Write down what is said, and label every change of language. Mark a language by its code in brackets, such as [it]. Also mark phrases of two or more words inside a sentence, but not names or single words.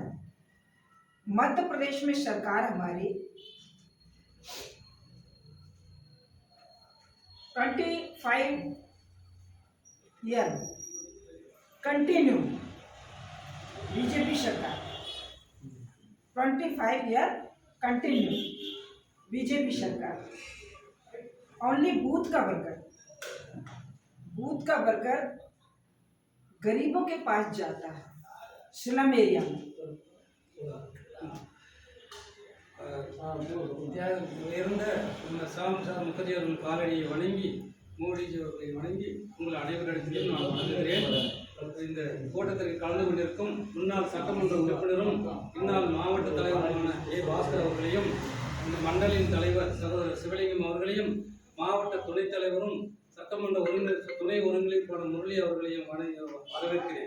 [hi] मध्य प्रदेश में सरकार हमारी 25 [en] year continue, [hi] बीजेपी सरकार 25 [en] year continue [hi] बीजेपी सरकार। [en] only booth [hi] का वर्कर गरीबों के पास जाता है, [en] slum area [hi] में। [ta] உயர்ந்த இந்த சாம்சார் முகர்ஜி அவர்கள் காலடியை வணங்கி, மோடிஜி அவர்களை வணங்கி உங்கள் அனைவரிடத்திலும் நான் வணங்குகிறேன். இந்த கூட்டத்திற்கு கலந்து கொண்டிருக்கும் முன்னாள் சட்டமன்ற உறுப்பினரும் இந்நாள் மாவட்ட தலைவருமான பாஸ்கர் அவர்களையும், இந்த மண்டலின் தலைவர் சகோதரர் சிவலிங்கம் அவர்களையும், மாவட்ட துணைத் தலைவரும் சட்டமன்ற துணை ஒருங்கிணைப்பாளர் முரளி அவர்களையும் வரவேற்கிறேன்.